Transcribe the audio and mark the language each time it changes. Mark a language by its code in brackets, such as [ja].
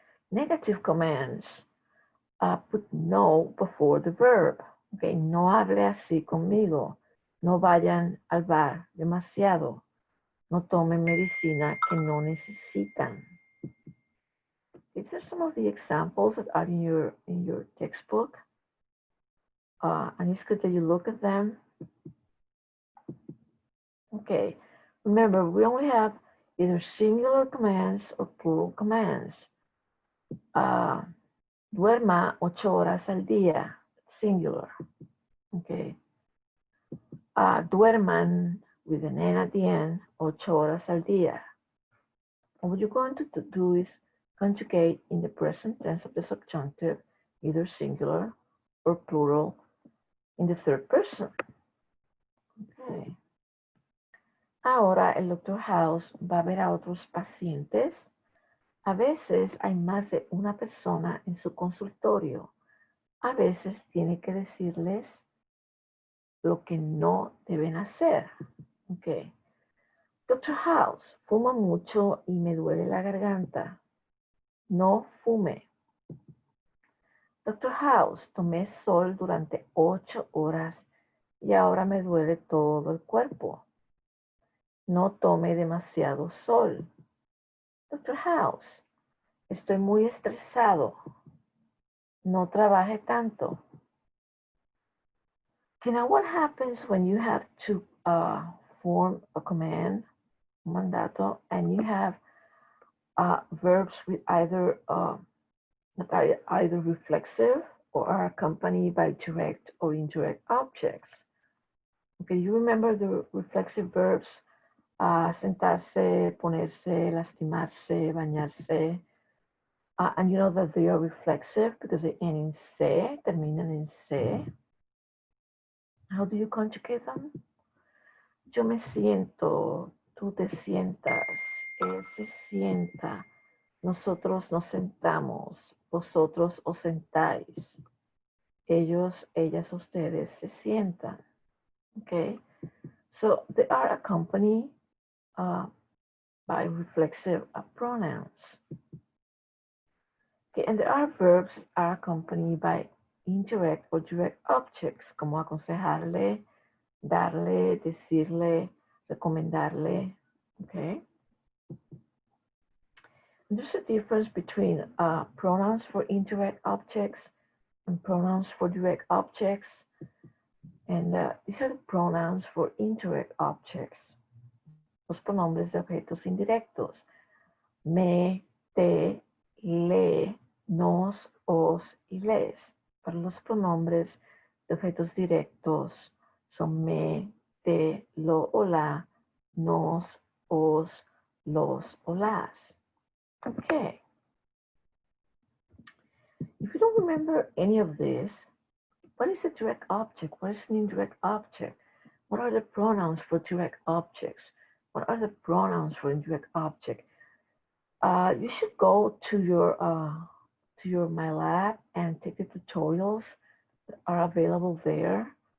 [en] Negative commands put no before the verb. [es] Okay. No hable así conmigo. No vayan al bar demasiado. No tomen medicina que no necesitan. [en] These are some of the examples that are in your textbook. And it's good that you look at them. Okay. Remember, we only have either singular commands or plural commands. [es] Duerma 8 horas al día, singular. [en] Okay. Duerman with an N at the end, [es] 8 horas al día. [en] And what you're going to do is conjugate in the present tense of the subjunctive, either singular or plural, in the third person. [es] Okay. Ahora el Dr. House va a ver a otros pacientes. A veces hay más de una persona en su consultorio. A veces tiene que decirles lo que no deben hacer. Okay. Dr. House, fuma mucho y me duele la garganta. No fume. Dr. House, tomé sol durante 8 horas y ahora me duele todo el cuerpo. No tome demasiado sol. Dr. House, estoy muy estresado. No trabaje tanto. [en] Okay, now what happens when you have to form a command, mandato, and you have verbs with either that are either reflexive or are accompanied by direct or indirect objects? Okay, you remember the reflexive verbs, [es] sentarse, ponerse, lastimarse, bañarse, [en] and you know that they are reflexive because they end in se, [es] terminan en se. [en] How do you conjugate them? [es] Yo me siento, tú te sientas, él se sienta, nosotros nos sentamos, vosotros os sentáis, ellos, ellas, ustedes se sientan. [en] Okay, so they are accompanied by reflexive pronouns. Okay, and there are verbs are accompanied by indirect or direct objects, [es] como aconsejarle, darle, decirle, recomendarle. [en] Okay. And there's a difference between pronouns for indirect objects and pronouns for direct objects. And these are the pronouns for indirect objects. [es] Los pronombres de objetos indirectos. Me, te, le, nos, os y les. Para los pronombres de objetos directos son me, te, lo o la, nos, os, los o las. [en] Okay. If you don't remember any of this, what is a direct object? What is an indirect object? What are the pronouns for direct objects? What are the pronouns for indirect object? You should go to your My Lab and take the tutorials that are available there.